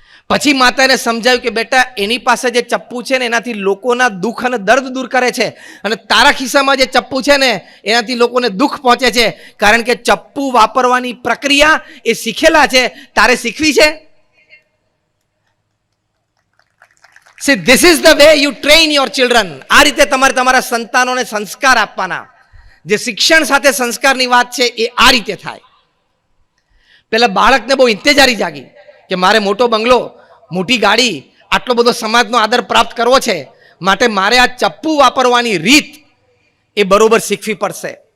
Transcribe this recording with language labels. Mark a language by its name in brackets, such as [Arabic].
[Gujarati] પછી માતાને સમજાવ્યું કે બેટા એની પાસે જે ચપ્પુ છે ને એનાથી લોકોના દુઃખ અને દર્દ દૂર કરે છે, અને તારા ખિસ્સામાં જે ચપ્પુ છે ને એનાથી લોકોને દુઃખ પહોંચે છે, કારણ કે ચપ્પુ વાપરવાની પ્રક્રિયા એ શીખેલા છે, તારે શીખવી છે. [English] See, this is the way you train your children. [Gujarati] આ રીતે તમારે તમારા સંતાનોને સંસ્કાર આપવાના. જે શિક્ષણ સાથે સંસ્કારની વાત છે એ આ રીતે થાય. પેલા બાળકને બહુ ઇંતેજારી જાગી કે મારે મોટો બંગલો, મોટી ગાડી, આટલો બધો સમાજનો આદર પ્રાપ્ત કરવો છે, માટે મારે આ ચપ્પુ વાપરવાની રીત એ બરોબર શીખવી પડશે.